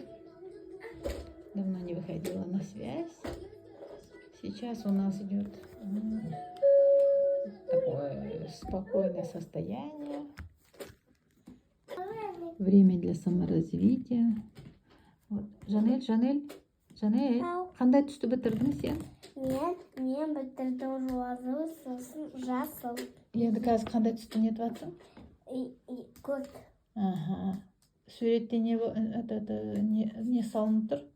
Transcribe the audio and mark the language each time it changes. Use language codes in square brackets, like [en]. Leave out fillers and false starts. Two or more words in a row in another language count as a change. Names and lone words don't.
[ru] Давно не выходила на связь. Сейчас у нас идет такое спокойное состояние. Время для саморазвития. Вот. [kk] Жанель, қандай түсті бітірдің сен? Мен бітірдім розовый, сосын жасыл. Енді қазір қандай түсті нетіп жатсың? Көк. Ага. Суретте не салынып тұр?